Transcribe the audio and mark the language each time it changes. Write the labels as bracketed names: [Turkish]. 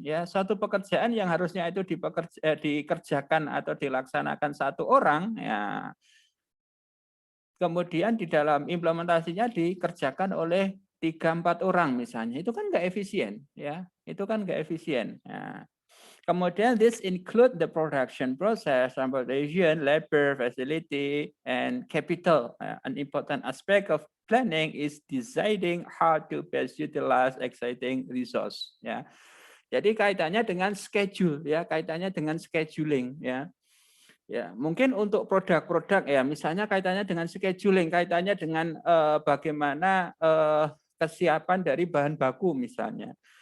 [Indonesian] Ya, suatu pekerjaan yang harusnya itu dikerjakan atau dilaksanakan satu orang, ya, kemudian di dalam implementasinya dikerjakan oleh 3-4 orang misalnya, itu kan nggak efisien, ya, itu kan nggak efisien. Ya. Kemudian [English] this include the production process, transportation, labor, facility, and capital. An important aspect of planning is deciding how to best utilize exciting resource. [Indonesian] Ya, jadi kaitannya dengan schedule, ya, kaitannya dengan scheduling, ya. Ya, mungkin untuk produk-produk ya, misalnya kaitannya dengan scheduling, kaitannya dengan bagaimana kesiapan dari bahan baku misalnya.